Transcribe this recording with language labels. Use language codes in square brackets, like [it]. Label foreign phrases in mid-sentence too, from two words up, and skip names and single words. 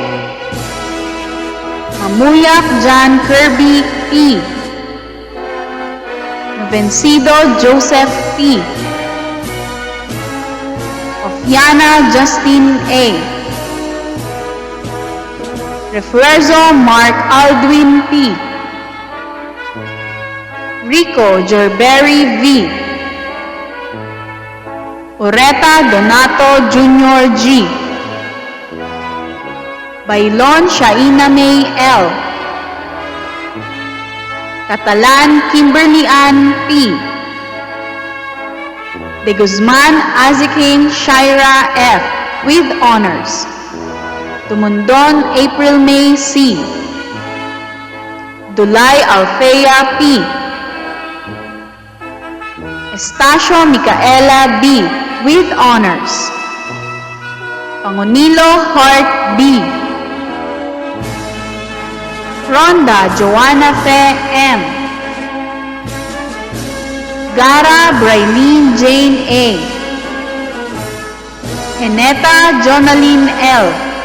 [en] Mamuyak John Kirby P. Vencido Joseph P. Ofiana Justin A. Refuerzo Mark Aldwin P. Rico Gerberry V. Oreta Donato Jr. G. Bailon Shaina May L. Catalan Kimberly Ann P. De Guzman Azikim Shaira F. with honors. Tumundon April May C. Dulay Alfea P. Estacio Micaela B. with honors. Pangunilo Hart B. Ronda Joanna Fe M. Gara Brailyn Jane A. Heneta Jonaline L.